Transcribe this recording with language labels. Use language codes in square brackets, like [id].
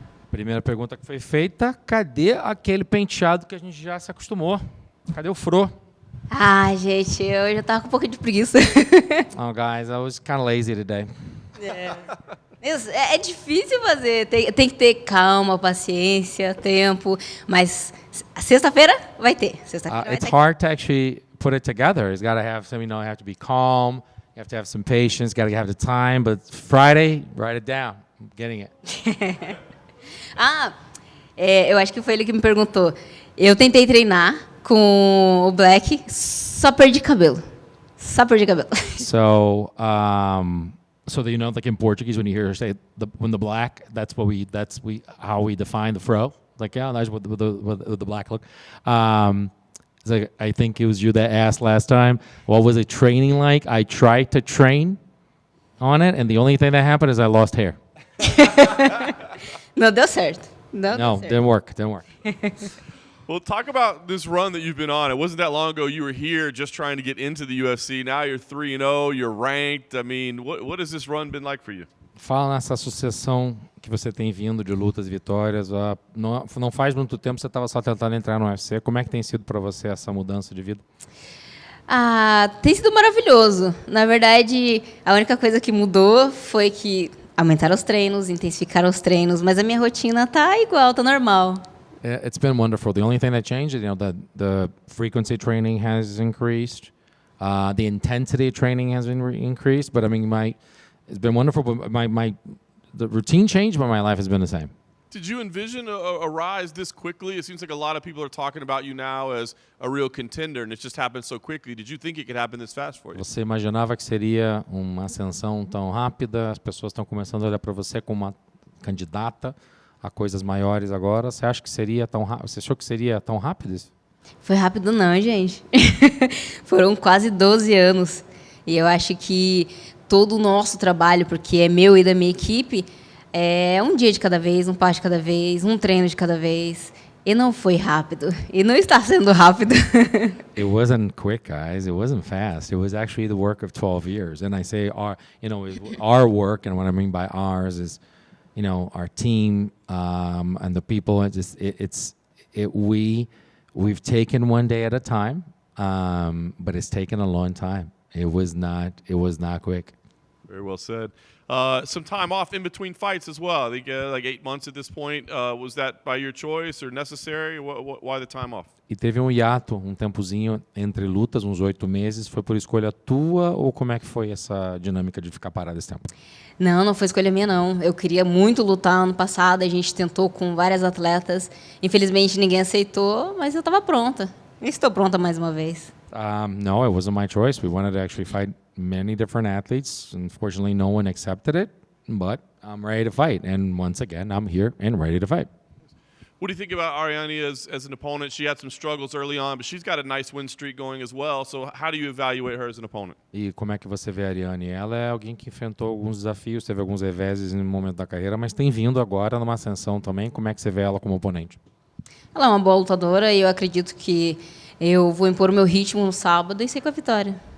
[pt] Primeira pergunta que foi feita, cadê aquele penteado que a gente já se acostumou? Cadê o fro? Ah, gente, eu já tava com um pouco de preguiça. [en] Oh, guys, I was kind of lazy today. [pt] É difícil fazer, tem que ter calma, paciência, tempo, mas sexta-feira vai ter. Sexta-feira vai [en] It's [pt] ter. [en] hard to actually put it together. It's got to have some, you have to be calm. You have to have some patience. Got to have the time. But Friday, write it down. I'm getting it. [pt] Eu acho que foi ele que me perguntou. Eu tentei treinar com o Black, só perdi cabelo. Só perdi cabelo. [en] So, so that like in Portuguese, when you hear her say when the black, that's how we define the fro. Like, yeah, that's with the black look. It's like, I think it was you that asked last time, what was it training like? I tried to train on it, and the only thing that happened is I lost hair. [pt] Não deu certo. Não deu certo. [en] Didn't work. Well, talk about this run that you've been on. It wasn't that long ago you were here just trying to get into the UFC. Now you're 3-0, you're ranked. I mean, what has this run been like for you? [pt] Fala nessa sucessão que você tem vindo de lutas e vitórias. Não faz muito tempo você estava só tentando entrar no UFC. Como é que tem sido para você essa mudança de vida? Tem sido maravilhoso. Na verdade, a única coisa que mudou foi que aumentaram os treinos, intensificaram os treinos, mas a minha rotina tá igual, tá normal. [en] It's been wonderful. The only thing that changed, the frequency training has increased, the intensity of training has been increased. But I mean, it's been wonderful. But the routine changed, but my life has been the same. Did you envision a rise this quickly? It seems like a lot of people are talking about you now as a real contender, and it just happened so quickly. Did you think it could happen this fast for you? [pt] Você imaginava que seria uma ascensão tão rápida? As pessoas estão começando a olhar para você como uma candidata a coisas maiores agora. Você acha que seria tão rápido? Você achou que seria tão rápido isso? Foi rápido não, gente. Foram quase 12 anos. E eu acho que todo o nosso trabalho, porque é meu e da minha equipe, é um dia de cada vez, um passo de cada vez, um treino de cada vez. E não foi rápido. E não está sendo rápido. [en] It wasn't quick, guys. It wasn't fast. It was actually the work of 12 years. And I say our work, and what I mean by ours is, our team and the people. We've taken one day at a time, but it's taken a long time. It was not quick. Very well said. Some time off in between fights as well. I think like 8 months at this point. Was that by your choice or necessary? Why the time off? [pt] E teve um hiato, um tempozinho entre lutas, uns 8 meses. Foi por escolha tua ou como é que foi essa dinâmica de ficar parado esse tempo? Não foi escolha minha, não. Eu queria muito lutar ano passado. A gente tentou com várias atletas. Infelizmente, ninguém aceitou, mas eu estava pronta. E estou pronta mais uma vez. [en] No, it wasn't my choice. We wanted to actually fight many different athletes. Unfortunately, no one accepted it, but I'm ready to fight. And once again, I'm here and ready to fight. What do you think about Ariane as an opponent? She had some struggles early on, but she's got a nice win streak going as well. So how do you evaluate her as an opponent? [pt] E como é que você vê a Ariane? Ela é alguém que enfrentou alguns desafios, teve alguns reveses no momento da carreira, mas tem vindo agora numa ascensão também. Como é que você vê ela como oponente? Ela é uma boa lutadora e eu acredito que eu vou impor o meu ritmo no sábado e sair com a vitória.